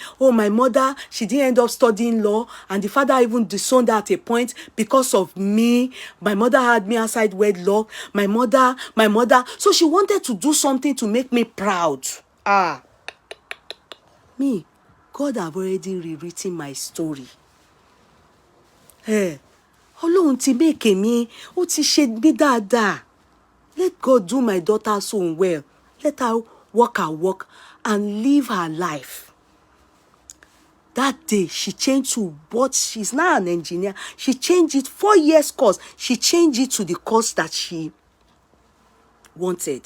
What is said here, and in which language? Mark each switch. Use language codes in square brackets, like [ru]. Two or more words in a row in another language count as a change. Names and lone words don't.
[en] Oh, my mother, she didn't end up studying law. And the father even disowned her at a point because of me. My mother had me outside wedlock. My mother. So she wanted to do something to make me proud. Me, God have already rewritten my story. [yo] Ọlọ́run ti [en] make me, [yo] ó ti ṣe mí dáadáa. [en] Let God do my daughter so well. Let her walk her walk and live her life. That day, she changed to what she's now an engineer. She changed it 4 years course. She changed it to the course that she wanted.